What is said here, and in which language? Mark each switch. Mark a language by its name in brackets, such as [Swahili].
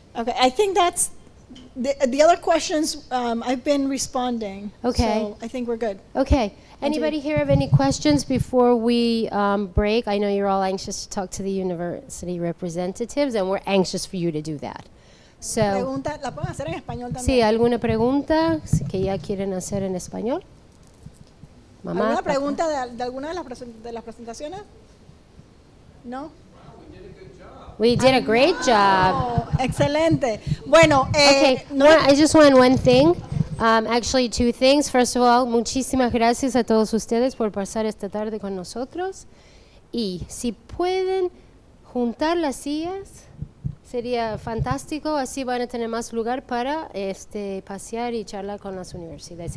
[English] Okay, I think that's the other questions. I've been responding. Okay. So I think we're good. Okay. Anybody here have any questions before we break? I know you're all anxious to talk to the university representatives, and we're anxious for you to do that. So, [Spanish] Pregunta, ¿la pueden hacer en español también? sí, ¿alguna pregunta que ya quieren hacer en español? Mamá, ¿Alguna papá. pregunta de alguna de las presentaciones? No. [English] We did a great job. [Spanish] Oh, excelente. Bueno, [English] Okay, I just want one thing. Actually, 2 things. First of all, [Spanish] muchísimas gracias a todos ustedes por pasar esta tarde con nosotros. Y si pueden juntar las sillas, sería fantástico. Así van a tener más lugar para pasear y charlar con las universidades.